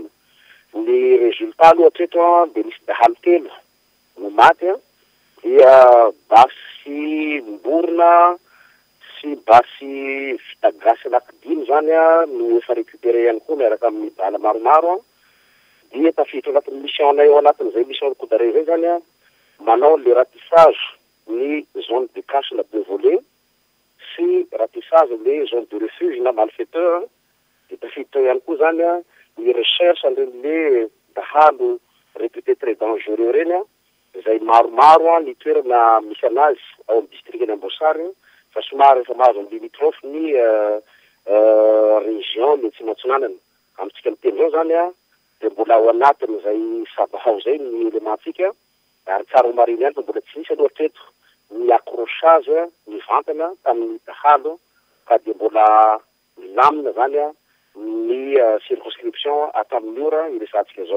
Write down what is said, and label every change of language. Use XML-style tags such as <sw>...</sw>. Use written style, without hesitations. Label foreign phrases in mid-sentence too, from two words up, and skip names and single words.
<mg>Ny résultat aloha hatreto dia misy dahalo 3 no maty dia basy mborona sy basy vita gasy anankidimy zany no efa récupéré ihany koa miaraka amin'ny bala maromaro dia tafiditra anatin'ny mission nay ao anatin'izay mission Kodare zay zany manao le ratissage ny</mg> <fr>zone de cache</fr> <mg>na</mg> <fr>de volée</fr> <mg>sy ratissage le</mg> <fr>zone de refuge</fr> <mg>na malfaiteur dia tafiditra ihany koa zany ny recherche an'ireny dahalo</mg> <fr>réputé très dangereux</fr> <mg>reny izay maromaro ny toerana misy anazy ao amin'ny district Namboasary fa somary efa mahazo amin'ny limitrophe ny région ny Atsimonatsinanana amintsika miteny zao zany dia mbola ao anatin'izay savahao zay ny élémentsika ary tsara mariny ihany fa mbola tsy misy aloha hatreto ny accrochage ny vantana tamin'ny dahalo ka dia mbola milamina zany ny circonscription ato amin'ny ora iresantsika zao.</mg>